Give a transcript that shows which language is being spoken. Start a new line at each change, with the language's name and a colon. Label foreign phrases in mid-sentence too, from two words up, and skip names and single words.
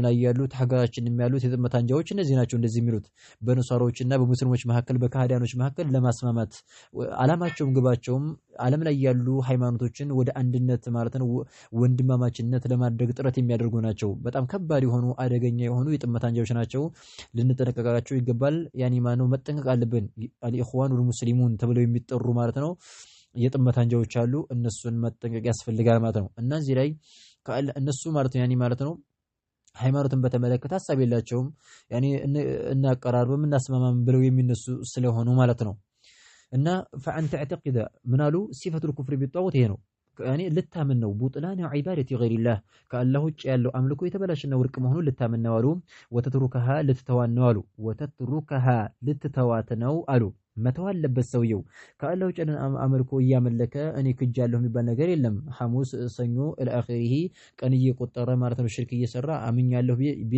Amharic: ላይ ያሉት ሀገራችንም ያሉት የጥመት አንጃዎች እነዚህ ናቸው እንደዚህ የሚሉት በነሳሮችና በሙስሊሞች መካከል በካህዲያኖች መካከል ለማስማማት ዓላማቸውም ግባቸውም ዓለም ላይ ያሉ ሃይማኖቶችን ወደ አንድነት ማለት ነው ወንድማማችነት ለማድረግ ጥረት የሚያደርጉ ናቸው በጣም ከባድ የሆኑ አደገኛ የሆኑ የጥመት አንጃዎች ናቸው ልንጠነቀቃቸው ይገባል ያኒ ማነው መጠንቀቅ አለብን
Arabic: الإخوان المسلمون
Amharic: ተብለው የሚጠሩ ማለት ነው የጥመት አንጃዎች አሉ እነሱን መጠንቀቅ ያስፈልጋል ማለት ነው እና እዚህ ላይ እነሱ ማለት ነው ያኒ ማለት ነው ሃይማኖትን በተመለከተ ሐሳብ የላቸውም ያኒ እናቀራርበም እናስማማም ብለው የሚነሱ ስለሆኑ ማለት ነው እና
Arabic: فأنت تعتقد
Amharic: ምናሉ ሲፈቱ
Arabic: الكفر بالطاغوت
Amharic: ይሄ ነው يعني ልታምን ነው
Arabic: بطلان عبادة غير الله
Amharic: ከአላህ ውጭ ያለው አምልኮ የተበላሽና ውድቅ መሆኑን ልታምን ነው አሉ ወተትሩከሃ ልትተዋን ነው አሉ ወተትሩከሃ ልትተዋት ነው አሉ መተው አለበት ሰውየው ከአላህ ውጭ አምልኮ እያመለከ እኔ ክጃለሁ የሚባል ነገር የለም ሐሙስ ሰኞ الى ቀን እየቆጠረ ማለት ነው ሽርክ እየሰራ አምኛለሁ ቢል